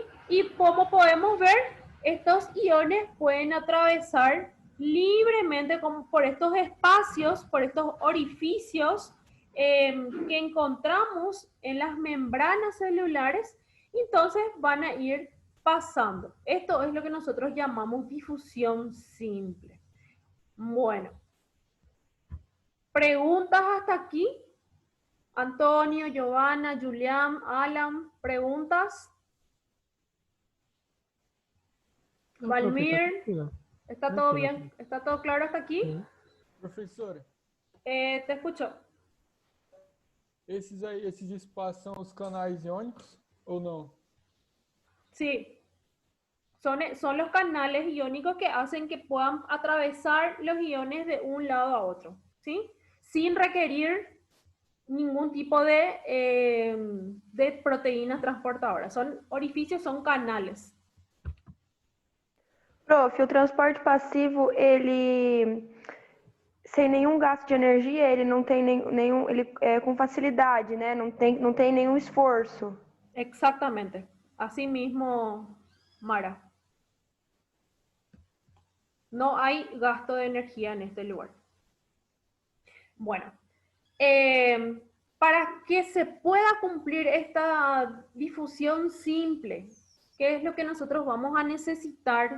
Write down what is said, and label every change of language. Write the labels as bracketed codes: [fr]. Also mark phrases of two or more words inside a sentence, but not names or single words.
[es] Y como podemos ver, estos iones pueden atravesar libremente como por estos espacios, por estos orificios que encontramos en las membranas celulares, entonces van a ir pasando. Esto es lo que nosotros llamamos difusión simple. Bueno, ¿preguntas hasta aquí? Antonio, Giovanna, Julián, Alan, ¿preguntas? [pt] Não, profe, tá Valmir, tranquilo. [es] ¿está todo [pt] Tranquilo, [es] bien? [pt] profe. [es] ¿Está todo claro hasta aquí? [pt] Sim. Professora, [es] Te escucho. [pt] esses aí, esses espaços são os canais iônicos ou não? [es] Sí, son los canales iónicos que hacen que puedan atravesar los iones de un lado a otro, ¿sí? Sin requerir ningún tipo de proteínas transportadoras. Son orificios, son canales. [pt] Prof, o transporte passivo, ele sem nenhum gasto de energia, ele não tem nenhum, ele é com facilidade, né? Não tem nenhum esforço. [es] Exactamente. Así mismo, Mara. No hay gasto de energía en este lugar. Bueno, para que se pueda cumplir esta difusión simple, ¿qué es lo que nosotros vamos a necesitar?